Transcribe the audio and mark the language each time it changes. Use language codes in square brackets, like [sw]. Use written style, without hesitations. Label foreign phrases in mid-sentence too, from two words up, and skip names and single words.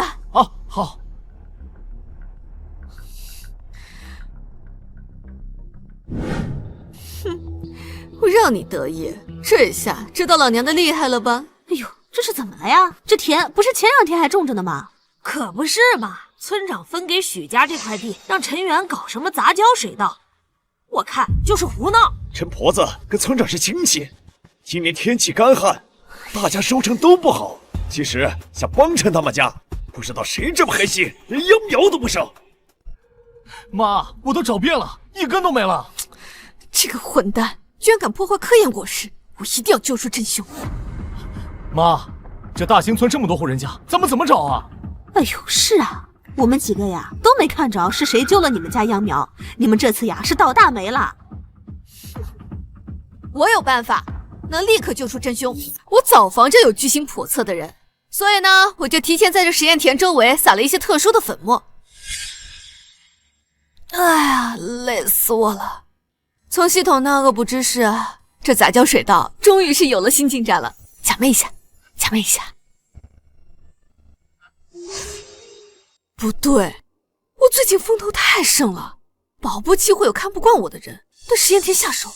[zh] 啊，好。哼，我讓你得意，這下知道老娘的厲害了吧？哎呦，這是怎麼了呀？這田不是前2天還種着呢嗎？可不是嘛，村長分給許家這塊地，讓陳元搞什麼雜交水稻，我看就是胡鬧。陳婆子跟村長是親戚，今年天氣乾旱，大家收成都不好。其實想幫襯他們家，不知道誰這麼黑心，連秧苗都不剩。媽，我都找遍了，一根都沒了。這個混蛋居然敢破壞科研果實，我一定要揪出真兇。媽，這大興村這麼多戶人家，咱們怎麼找啊？哎呦，是啊，我們幾個呀都沒看着是誰揪了你們家秧苗，你們這次呀是倒大霉了。我有辦法，能立刻揪出真兇。我早防着有居心叵測的人，所以呢，我就提前在這實驗田周圍撒了一些特殊的粉末。哎呀，累死我了！從系統那惡補知識啊，這雜交水稻終於是有了新進展了。假寐一下，假寐一下。不對，我最近風頭太盛了，保不齊會有看不慣我的人對實驗田下手。